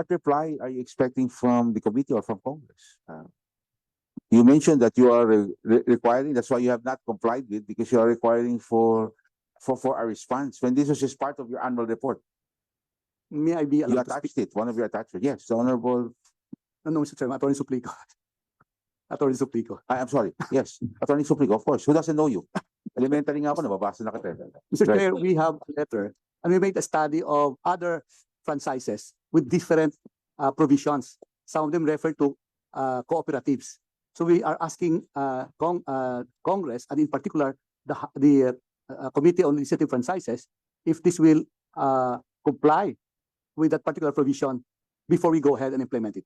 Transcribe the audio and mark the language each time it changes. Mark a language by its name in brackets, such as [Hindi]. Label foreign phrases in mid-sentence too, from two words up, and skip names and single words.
[English] What reply are you expecting from the committee or from Congress? You mentioned that you are requiring, that's why you have not complied with, because you are requiring for a response, when this was just part of your annual report. May I be You allowed to speak? attached it, one of your attachments. Yes, the Honorable, No, Mr. Chairman, Attorney Suplico. Attorney Suplico. I'm sorry, yes, Attorney Suplico, of course, who doesn't know you? [Filipino] Elementary nga ako, nababasa na kita. [English] Mr. Right. Chair, we have a letter and we made a study of other franchises with different provisions. Some of them refer to cooperatives. So we are asking Congress, and in particular the Committee on Legislative Franchises, if this will comply with that particular provision before we go ahead and implement it.